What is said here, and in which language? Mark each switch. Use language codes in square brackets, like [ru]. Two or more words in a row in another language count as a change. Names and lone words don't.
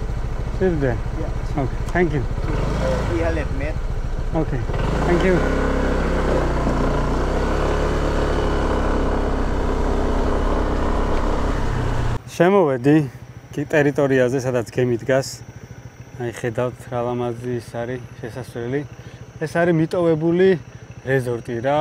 [en] Ship there. Yeah. Okay, thank you. 300 meters. Okay, thank you. [ka] შემოვედი კი ტერიტორიაზე, სადაც გემი დგას. აი ხედავთ რა ლამაზი ის არის შესასვლელი. ეს არის მიტოვებული რეზორტი რა.